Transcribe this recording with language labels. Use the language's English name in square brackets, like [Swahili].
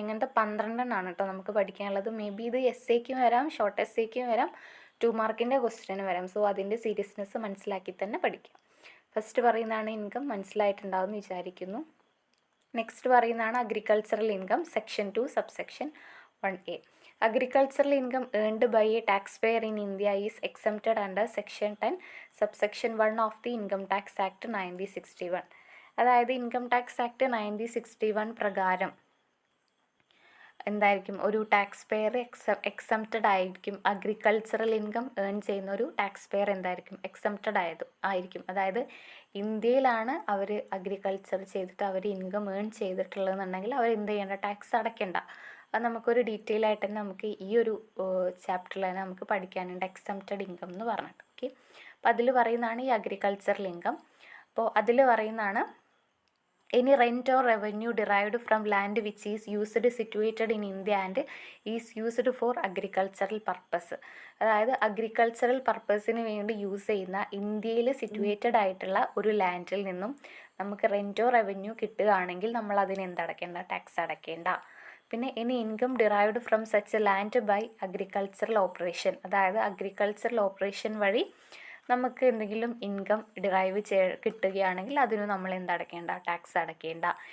[Malayalam] ഇങ്ങനത്തെ 12 എണ്ണമാണ് കേട്ടോ നമുക്ക് പഠിക്കാനുള്ളത്. മേ ബി ഇത് എസ്സേക്കും വരാം, ഷോർട്ട് എസ്സേക്കും വരാം, 2 മാർക്കിൻ്റെ ക്വസ്റ്റ്യന് വരാം. സോ അതിൻ്റെ സീരിയസ്നെസ് മനസ്സിലാക്കി തന്നെ പഠിക്കാം. ഫസ്റ്റ് പറയുന്നതാണ് ഇൻകം, മനസ്സിലായിട്ടുണ്ടാവുമെന്ന് വിചാരിക്കുന്നു. നെക്സ്റ്റ് പറയുന്നതാണ് agricultural income, section 2 subsection 1A. [English] Agricultural income earned by a taxpayer in India is exempted under section 10 subsection 1 of the Income Tax Act 1961. [Malayalam] അതായത് ഇൻകം ടാക്സ് ആക്ട് 1961 പ്രകാരം എന്തായിരിക്കും, ഒരു ടാക്സ് പെയർ എക്സംപ്റ്റഡ് ആയിരിക്കും. Agricultural income earn ചെയ്യുന്ന ഒരു tax pair എന്തായിരിക്കും, exempted ആയിരിക്കും. അതായത് ഇന്ത്യയിലാണ് അവർ അഗ്രികൾച്ചർ ചെയ്തിട്ട് അവർ ഇൻകം ഏൺ ചെയ്തിട്ടുള്ളതെന്നുണ്ടെങ്കിൽ അവർ എന്ത് ചെയ്യേണ്ട, ടാക്സ് അടയ്ക്കേണ്ട. അത് നമുക്കൊരു ഡീറ്റെയിൽ ആയിട്ട് തന്നെ നമുക്ക് ഈ ഒരു ചാപ്റ്ററിൽ തന്നെ നമുക്ക് പഠിക്കാനുണ്ട്, എക്സംപ്റ്റഡ് ഇൻകം എന്ന് പറഞ്ഞിട്ട്. ഓക്കെ, അപ്പോൾ അതിൽ പറയുന്നതാണ് ഈ അഗ്രികൾച്ചറൽ ഇൻകം. അപ്പോൾ അതിൽ പറയുന്നതാണ് [English] any rent or revenue derived from land which is used situated in India and is used for agricultural purpose. [Malayalam] അതായത് അഗ്രികൾച്ചറൽ പർപ്പസിന് വേണ്ടി യൂസ് ചെയ്യുന്ന ഇന്ത്യയിൽ സിറ്റുവേറ്റഡ് ആയിട്ടുള്ള ഒരു ലാൻഡിൽ നിന്നും നമുക്ക് റെൻറ്റോ റവന്യൂ കിട്ടുകയാണെങ്കിൽ നമ്മൾ അതിന് എന്തടയ്ക്കേണ്ട, ടാക്സ് അടയ്ക്കേണ്ട. പിന്നെ ഇനി [English] income derived from such land by agricultural operation, [Malayalam] അതായത് അഗ്രികൾച്ചറൽ ഓപ്പറേഷൻ വഴി നമുക്ക് എന്തെങ്കിലും ഇൻകം ഡിറൈവ് കിട്ടുകയാണെങ്കിൽ അതിന് നമ്മൾ എന്തടയ്ക്കേണ്ട, ടാക്സ് അടയ്ക്കേണ്ട.